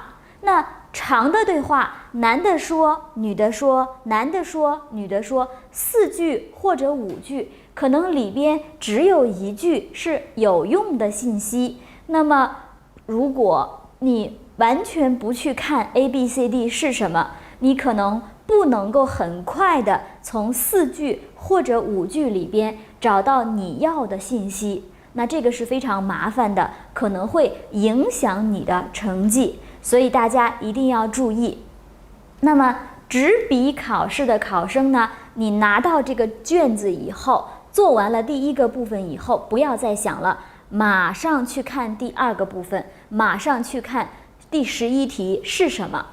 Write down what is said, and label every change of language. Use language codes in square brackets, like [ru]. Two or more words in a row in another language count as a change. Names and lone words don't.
[zh] 那長的對話，男的說，女的說，男的說，女的說，4句或者5句，可能裡邊只有1句是有用的信息。那麼如果你完全不去看 A、B、C、D 是什麼，你可能不能夠很快的從4句或者5句裡邊找到你要的信息。那這個是非常麻煩的，可能會影響你的成績，所以大家一定要注意。那麼紙筆考試的考生呢，你拿到這個卷子以後，做完了第一個部分以後，不要再想了，馬上去看第二個部分，馬上去看第11題是什麼。